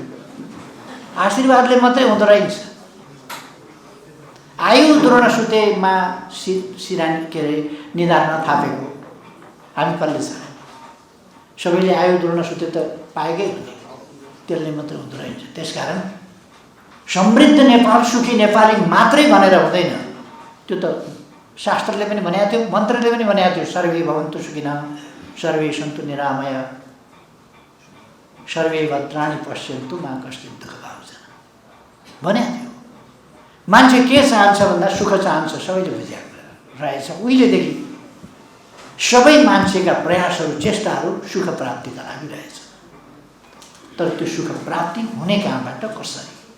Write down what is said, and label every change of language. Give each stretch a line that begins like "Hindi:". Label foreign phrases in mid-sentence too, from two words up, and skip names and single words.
Nepali: आशीर्वादले मात्रै हुँदो रहेछ।
Sanskrit: आयु द्रोणसुतेमा
Nepali: सिरानी के अरे निधारमा थापेको हामी कसले छ? सबैले
Sanskrit: आयु द्रोणसुते
Nepali: त पाएकै हुने, त्यसले मात्रै हुँदो रहेछ। त्यसकारण समृद्ध नेपाल सुखी नेपाली मात्रै भनेर हुँदैन। त्यो त शास्त्रले पनि भनेको थियो, मन्त्रले पनि भनेको थियो,
Sanskrit: सर्वे भवन्तु सुखिनः, सर्वे सन्तु निरामय, सर्वे भद्राणि पश्यन्तु मा कश्चित् दुःखभाजन
Nepali: भनेको थियो। मान्छे के चाहन्छ भन्दा सुख चाहन्छ, सबैले बुझेको रहेछ। उहिलेदेखि सबै मान्छेका प्रयासहरू चेष्टाहरू सुख प्राप्तिका लागि रहेछ। तर त्यो सुख प्राप्ति हुने कहाँबाट, कसरी?